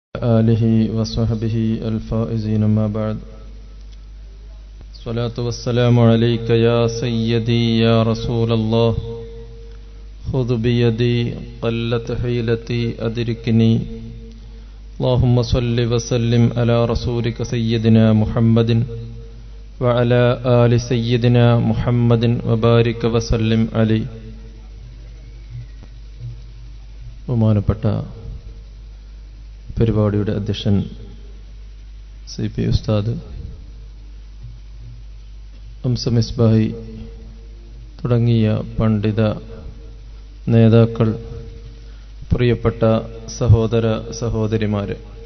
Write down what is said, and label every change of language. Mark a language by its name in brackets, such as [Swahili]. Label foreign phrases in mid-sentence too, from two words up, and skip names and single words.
[Arabic] آله وصحبه الفائزين ما بعد الصلاة والسلام عليك يا سيدي يا رسول الله خذ بيدي قلت حيلتي أدركني اللهم صل وسلم على رسولك سيدنا محمد وعلى آل سيدنا محمد وبارك وسلم عليه. [Malayalam] ബഹുമാനപ്പെട്ട പരിപാടിയുടെ അധ്യക്ഷൻ CP ഉസ്താദ്, മിസ്ബാഹി തുടങ്ങിയ പണ്ഡിത നേതാക്കൾ, പ്രിയപ്പെട്ട സഹോദര സഹോദരിമാര്,